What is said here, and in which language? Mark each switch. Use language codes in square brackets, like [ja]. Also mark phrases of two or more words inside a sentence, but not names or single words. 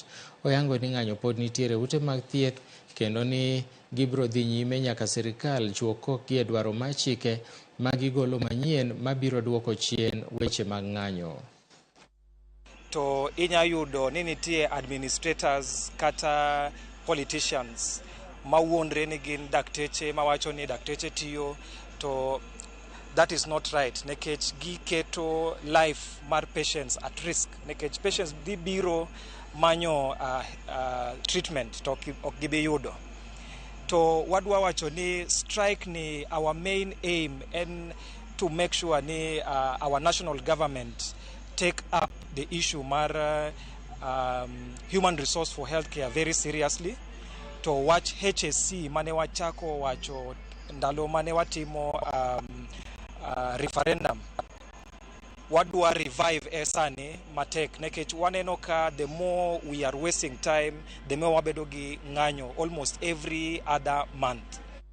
[luo] Oyango ni ng'anyo pod nitiere ute mag thieth kendo ni gibro dhi nyime nyaka sirikal chuo kokgi e dwaro mar chike ma gigolo manyien mabiro duoko chien weche mag ng'anyo. To inya yudo ni nitie administrators kata politicians mawuondre ni gin dakteche mawacho ni dakteche tiyo, to [en] that is not right [luo] nekech giketo life mar [en] patients at risk, [luo] nekech patients dhi biro manyo treatment to ok gibi yudo. To wadwa wacho ni strike ni [en] our main aim and to make sure ni our national government take up the issue mar human resource for healthcare very seriously, [luo] to watch HSC mane wachako wacho ndalo mane watimo referendum. Wadwa revive esani matek nekech waneno ka [en] the more we are wasting time, the more [luo] wabedo gi ng'anyo [en] almost every other month.